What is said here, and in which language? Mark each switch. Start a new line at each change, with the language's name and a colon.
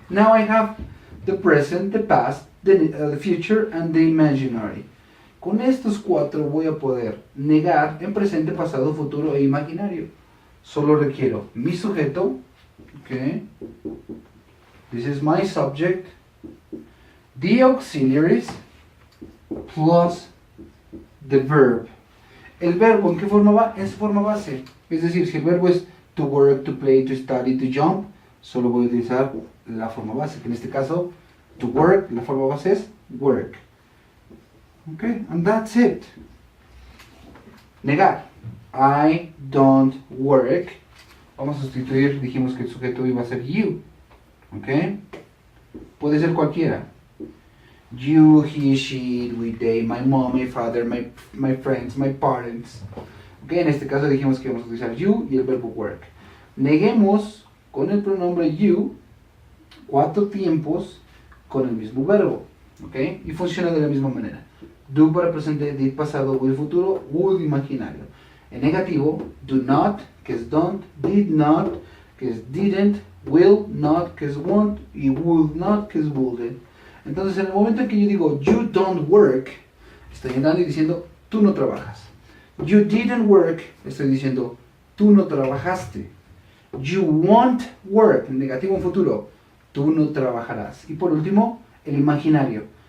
English: Now I have the present, the past, the future, and the imaginary.
Spanish: Con estos cuatro voy a poder negar en presente, pasado, futuro e imaginario. Solo requiero mi sujeto, okay?
English: This is my subject, the auxiliaries, plus the verb.
Spanish: El verbo, ¿en qué forma va? En su forma base. Es decir, si el verbo es to work, to play, to study, to jump, solo voy a utilizar la forma base, que en este caso, to work, la forma base es work.
English: Okay, and that's it. Negar. I don't work.
Spanish: Vamos a sustituir, dijimos que el sujeto iba a ser you. Okay? Puede ser cualquiera.
English: You, he, she, we, they, my mom, my father, my friends, my parents.
Spanish: Okay, en este caso dijimos que vamos a utilizar you y el verbo work. Neguemos con el pronombre you cuatro tiempos con el mismo verbo. Okay? Y funciona de la misma manera. Do para presente, did pasado, will futuro, would imaginario. En negativo, do not, que es don't, did not, que es didn't, will not, que es won't, y would not, que es wouldn't. Entonces, en el momento en que yo digo
English: you don't work,
Spanish: estoy entrando y diciendo tú no trabajas.
English: You didn't work,
Spanish: estoy diciendo tú no trabajaste.
English: You won't work,
Spanish: en negativo en futuro, tú no trabajarás. Y por último, el imaginario.